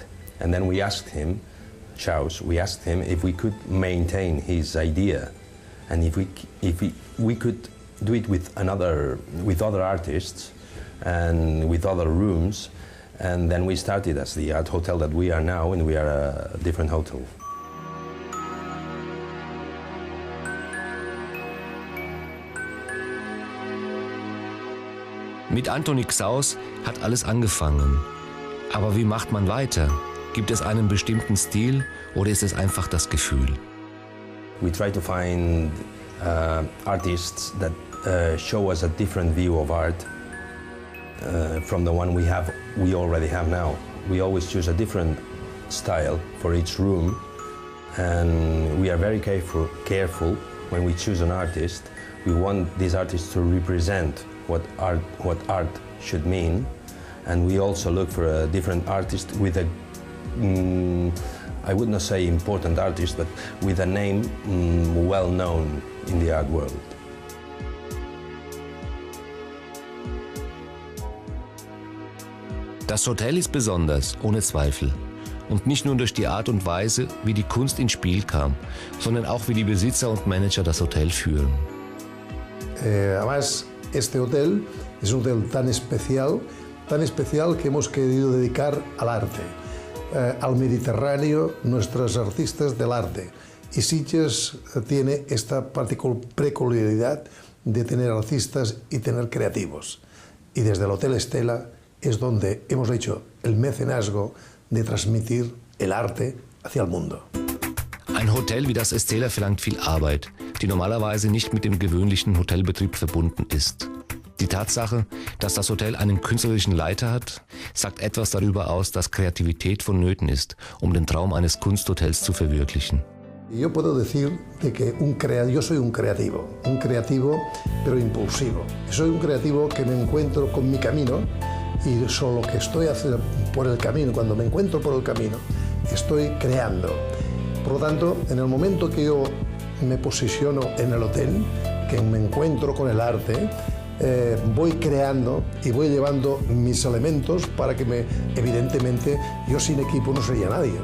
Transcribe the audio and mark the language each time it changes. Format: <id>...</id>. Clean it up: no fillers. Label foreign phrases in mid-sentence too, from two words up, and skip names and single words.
<en>And then we asked him, we asked him if we could maintain his idea, and if we could do it with other artists and with other rooms. And then we started as the art hotel that we are now, and we are a different hotel.</en> <de>Mit Antoni Xaus hat alles angefangen. Aber wie macht man weiter? Gibt es einen bestimmten Stil oder ist es einfach das Gefühl?</de> <en>We try to find artists that show us a different view of art from the one we already have now. We always choose a different style for each room, and we are very careful when we choose an artist. We want this artist to represent what art should mean, and we also look for a different artist with a, I would not say important artist, but with a name well known in the art world.</en> <de>Das Hotel ist besonders, ohne Zweifel. Und nicht nur durch die Art und Weise, wie die Kunst ins Spiel kam, sondern auch wie die Besitzer und Manager das Hotel führen.</de> <es>Además, este hotel es un hotel tan especial que hemos querido dedicar al arte, al Mediterráneo, nuestros artistas del arte. Y Sitges tiene esta peculiaridad de tener artistas y tener creativos. Y desde el Hotel Estela es donde hemos hecho el mecenazgo de transmitir el arte hacia el mundo.</es> <de>Ein Hotel wie das Estela verlangt viel Arbeit, die normalerweise nicht mit dem gewöhnlichen Hotelbetrieb verbunden ist. Die Tatsache, dass das Hotel einen künstlerischen Leiter hat, sagt etwas darüber aus, dass Kreativität vonnöten ist, um den Traum eines Kunsthotels zu verwirklichen.</de> <es>Yo puedo decir de que yo soy un creativo pero impulsivo. Soy un creativo que me encuentro con mi camino y solo que estoy haciendo por el camino, cuando me encuentro por el camino, estoy creando. Por lo tanto, en el momento que yo me posiciono en el hotel, que me encuentro con el arte, voy creando y voy llevando mis elementos para que evidentemente, yo sin equipo no sería nadie.</es>